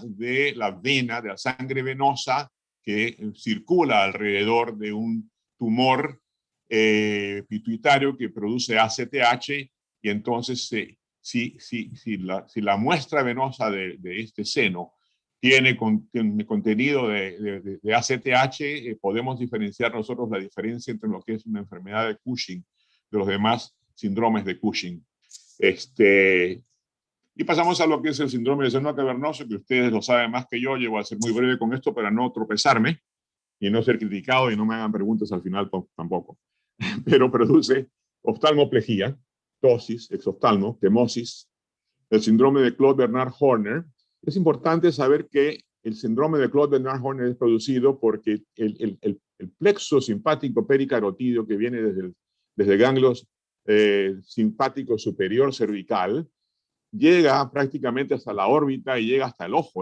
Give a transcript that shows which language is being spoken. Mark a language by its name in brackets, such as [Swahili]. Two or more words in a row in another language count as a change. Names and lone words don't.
[Spanish] de la vena, de la sangre venosa que circula alrededor de un tumor pituitario que produce ACTH, y entonces si la muestra venosa de este seno tiene contenido de ACTH, podemos diferenciar nosotros la diferencia entre lo que es una enfermedad de Cushing de los demás síndromes de Cushing. Y pasamos a lo que es el síndrome del seno cavernoso, que ustedes lo saben más que yo. Yo voy a ser muy breve con esto para no tropezarme y no ser criticado y no me hagan preguntas al final tampoco. Pero produce oftalmoplejía, ptosis, exoftalmo, quemosis, el síndrome de Claude-Bernard-Horner. Es importante saber que el síndrome de Claude-Bernard-Horner es producido porque el plexo simpático pericarotídeo que viene desde ganglios simpático superior cervical llega prácticamente hasta la órbita y llega hasta el ojo.